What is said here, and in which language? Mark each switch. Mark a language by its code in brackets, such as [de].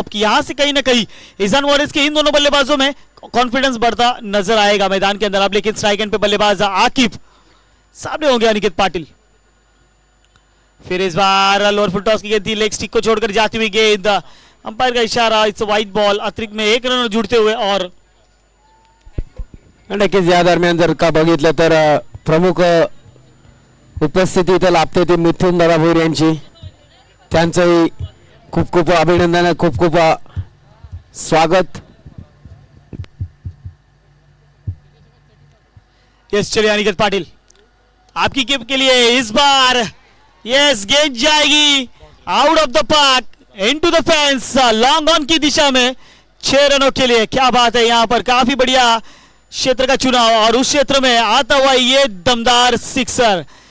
[hi] अब यहां से कहीं ना कहीं इजान वॉरिस के इन दोनों बल्लेबाजों में कॉन्फिडेंस बढ़ता नजर आएगा मैदान के अंदर। अब लेकिन स्ट्राइक एंड पे बल्लेबाज आकिब, सामने होंगे अनिकेत पाटिल। फिर इस बार लोअर फुल टॉस की गेंद थी, लेग स्टिक को छोड़कर जाती हुई गेंद, अंपायर का इशारा, [en] It's wide ball. [hi] अतिरिक्त में 1 रन जुड़ते हुए और [mr] नक्कीच या दरम्यान जर का बघितलं तर प्रमुख उपस्थिती इथं लाभते ती मिथुन दादा भोईर यांची. त्यांचंही खूप खूप अभिनंदन, खूप खूप स्वागत. [hi] यस चलिए अनिकेत पाटिल आपकी कीप के लिए इस बार यस गेंद जाएगी [en] out of the park into the fence, [hi] long on की दिशा में 6 रनों के लिए. क्या बात है, यहां पर काफी बढ़िया क्षेत्र का चुनाव और उस क्षेत्र में आता हुआ ये दमदार सिक्सर.